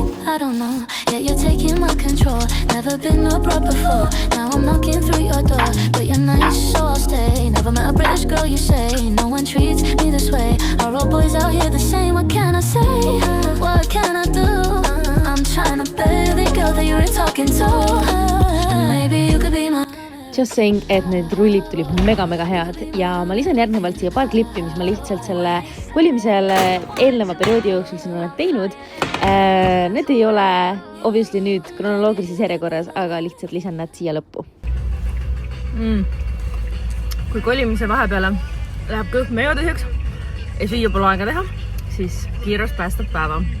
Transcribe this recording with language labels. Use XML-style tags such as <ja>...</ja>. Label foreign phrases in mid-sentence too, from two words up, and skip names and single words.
<en>I don't know, yeah, you're taking my control, never been abroad before, now I'm knocking through your door, but you're nice, so I'll stay, never met a British girl, you say, no one treats me this way, are all boys out here the same, what can I say, what can I do, I'm trying to be the girl that you're talking to, and maybe you could be my Just saying,</en> <et>et need rullid tulid mega head ja ma lisan järgnevalt siia paar klippi, mis ma lihtsalt selle kolimisel eelneva perioodi jooksul siin olen teinud. Need ei ole obviously nüüd kronoloogilises järjekorras, aga lihtsalt lisan nad siia lõppu. Kui kolimise vahepeale läheb kõht meeotõseks ja süüa pole aega teha, siis kiirus päästab päeva.</et>